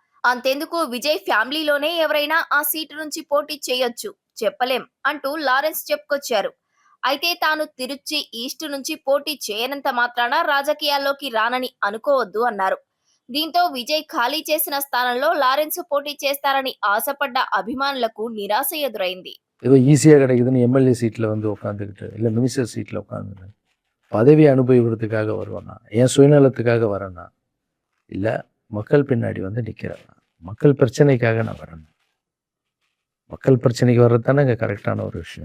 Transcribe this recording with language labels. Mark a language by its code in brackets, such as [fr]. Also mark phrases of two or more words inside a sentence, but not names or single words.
[te] అంతెందుకు విజయ్ ఫ్యామిలీలోనే ఎవరైనా ఆ సీటు నుంచి పోటీ చేయొచ్చు, చెప్పలేం అంటూ లారెన్స్ చెప్పుకొచ్చారు. అయితే తాను తిరుచి ఈస్ట్ నుంచి పోటీ చేయనంత మాత్రాన రాజకీయాల్లోకి రానని అనుకోవద్దు అన్నారు. దీంతో విజయ్ ఖాళీ చేసిన స్థానంలో లారెన్స్ పోటీ చేస్తారని ఆశపడ్డ అభిమానులకు నిరాశ ఎదురైంది. [ta] ஏதோ ஈஸியாக கிடைக்குதுன்னு [en] MLA seat [ta] வந்து உட்காந்துக்கிட்டு இல்லை [en] minister seat [ta] உட்காந்து பதவி அனுபவிக்கிறதுக்காக வருவேன்னா, என் சுயநலத்துக்காக வரேன்னா, இல்லை மக்கள் பின்னாடி வந்து நிற்கிறேன்னா, மக்கள் பிரச்சனைக்காக நான் வரேன். மக்கள் பிரச்சனைக்கு வர்றது தானே இங்கே கரெக்டான ஒரு விஷயம்.